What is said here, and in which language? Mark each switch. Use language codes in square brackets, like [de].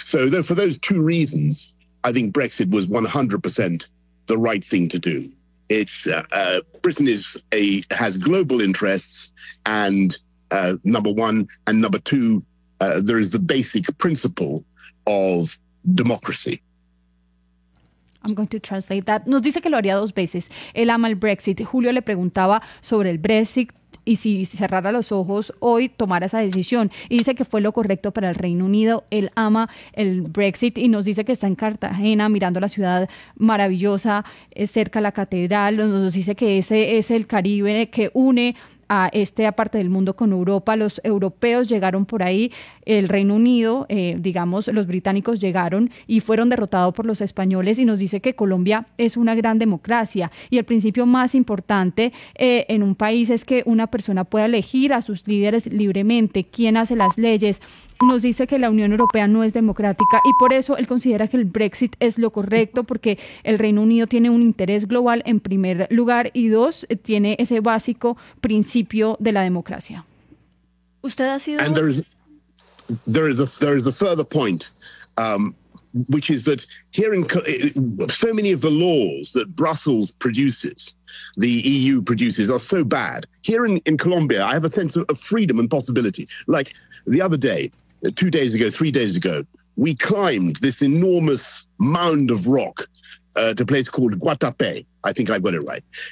[en] So though for those two reasons, I think Brexit was 100% the right thing to do. It's Britain has global interests, and number one, and number two, there is the basic principle of democracy. I'm going to translate that. [es] Nos dice que lo haría dos veces. Él ama el Brexit. Julio le preguntaba sobre el Brexit y si cerrara los ojos hoy tomara esa decisión. Y dice que fue lo correcto para el Reino Unido. Él ama el Brexit y nos dice que está en Cartagena mirando la ciudad maravillosa, cerca a la catedral. Nos dice que ese es el Caribe que une a esta parte del mundo con Europa. Los europeos llegaron por ahí, el Reino Unido, digamos, los británicos llegaron y fueron derrotados por los españoles, y nos dice que Colombia es una gran democracia y el principio más importante en un país es que una persona pueda elegir a sus líderes libremente, quién hace las leyes. Nos dice que la Unión Europea no es democrática y por eso él considera que el Brexit es lo correcto, porque el Reino Unido tiene un interés global en primer lugar y dos, tiene ese básico principio de la democracia. ¿Usted ha sido? [en] And there is a further point, which is that here in so many of the laws that Brussels produces, the EU produces, are so bad. Here in Colombia, I have a sense of freedom and possibility. Like the other day, 2 days ago, 3 days ago, we climbed this enormous mound of rock to a place called Guatapé. I think I've got it right.